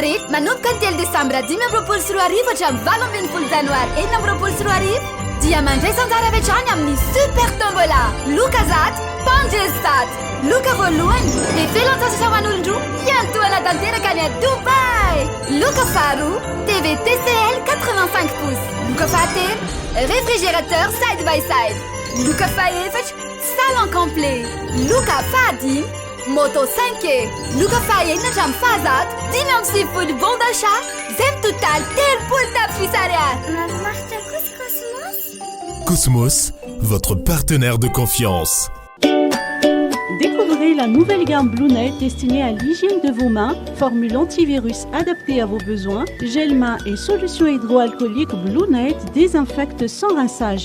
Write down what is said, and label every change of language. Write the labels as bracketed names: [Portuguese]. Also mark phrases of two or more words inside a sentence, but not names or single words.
[Malagasy] rehetra manomboka ny 3 Desambra 2024 hatramin'ny 20 Janoary 2024 dia mandray sanjara avy hatrany amin'ny super tombola loka zato Pangestat loka voalohany dia felan-tsasatra ho an'olon-droa iantoana tanteraka any a Dubai. Loka faharoa TV TCL 85 pouces. Loka fahatelo réfrigérateur [English] side by side. [Malagasy] Loka fahaefatra [French] salon complet. [Malagasy] Loka fahadimy moto 5e. Loka fahaenina hatramin'ny fahazato dimy amby sivifolo [French] bon d'achat [Malagasy] zay total 30 tapitrisa ariary. Mahafinaritra kosa Cosmos. [French] Cosmos, votre partenaire de confiance. Découvrez la nouvelle gamme Blue Net destinée à l'hygiène de vos mains, formule antivirus adaptée à vos besoins, gel main et solution hydroalcoolique Blue Net désinfecte sans rinçage.